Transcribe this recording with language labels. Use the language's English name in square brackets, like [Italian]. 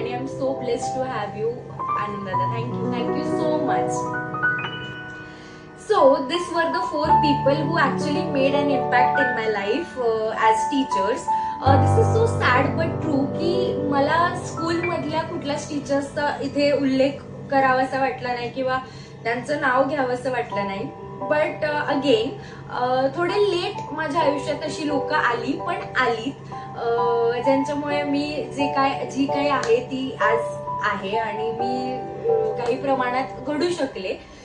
[English] आणि I am so blessed to have you Anand दादा. Thank you so much. So this were the 4 people who actually made an impact in my life as teachers. This is so sad but true [Marathi] की मला school मधल्या कुठल्याच टीचर्सचा इथे उल्लेख करावासा वाटला नाही किंवा त्यांचं नाव घ्यावंसं वाटलं नाही. [English] but again [Marathi] थोडे लेट माझ्या आयुष्यात अशी लोक आली, पण आली ज्यांच्यामुळे मी जी काही आहे ती आज आहे आणि मी काही प्रमाणात घडू शकले.